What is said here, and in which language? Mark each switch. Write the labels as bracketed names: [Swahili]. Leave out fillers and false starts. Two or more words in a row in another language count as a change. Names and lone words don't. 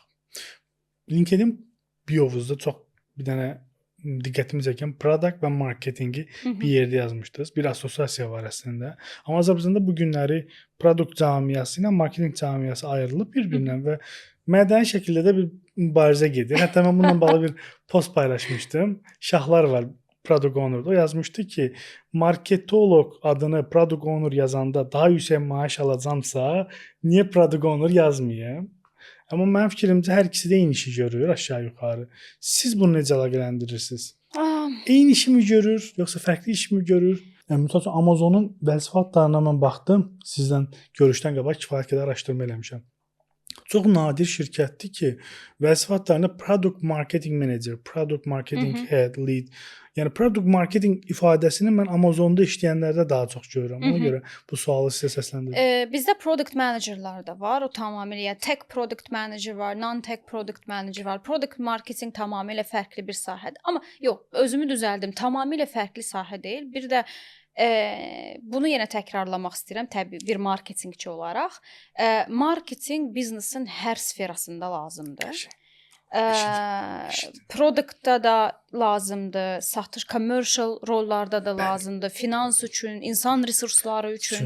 [Azerbaijani] LinkedIn biovuzda çox bir dənə diqqətimi çəkən product və marketingi bir yerdə yazmışdınız. Bir assosiasiya var əslində. Amma Azərbaycanda bu günləri produkt cəmiyyəsi ilə marketinq cəmiyyəsi ayrılıb bir-birindən və mədəni şəkildə də bir mübarizə gedir. Hətta mən bununla bağlı bir post paylaşmışdım. Şahlar var [English] product owner- [Azerbaijani] da. O yazmışdı ki, marketoloq adını [English] product owner [Azerbaijani] yazanda daha yüksək maaş alacamsa, niyə [English] product owner [Azerbaijani] yazmayım? Amma mənim fikrimcə hər ikisi də eyni işi görür aşağı-yuxarı. Siz bunu necə əlaqələndirirsiniz? Eyni işi mi görür, yoxsa fərqli iş mi görür? Yəni məsələn Amazonun vəzifətlərinə mən baxdım. Sizdən görüşdən qabaq kifayət qədər araşdırma eləmişəm. Çox nadir şirkətdir ki, vəzifətlərində [English] product marketing manager, product marketing head, lead, [Azerbaijani] yəni [English] product marketing [Azerbaijani] ifadəsini mən Amazonda işləyənlərdə daha çox görürəm. Ona görə bu sualı sizə səsləndirdim. Bizdə [English] product managerlar [Azerbaijani] da var. O tamamilə yəni [English] tech product manager [Azerbaijani] var, [English] non-tech product manager [Azerbaijani] var. [English] Product marketing [Azerbaijani] tamamilə fərqli bir sahədir. Amma yox, özümü düzəldim. Tamamilə fərqli sahə deyil. Bir də bunu yenə təkrarlamaq istəyirəm, təbii bir marketinqçi olaraq. Marketinq biznesin hər sferasında lazımdır. Produktda da lazımdır, satış, commercial rollarda da lazımdır, finans üçün, insan resursları üçün.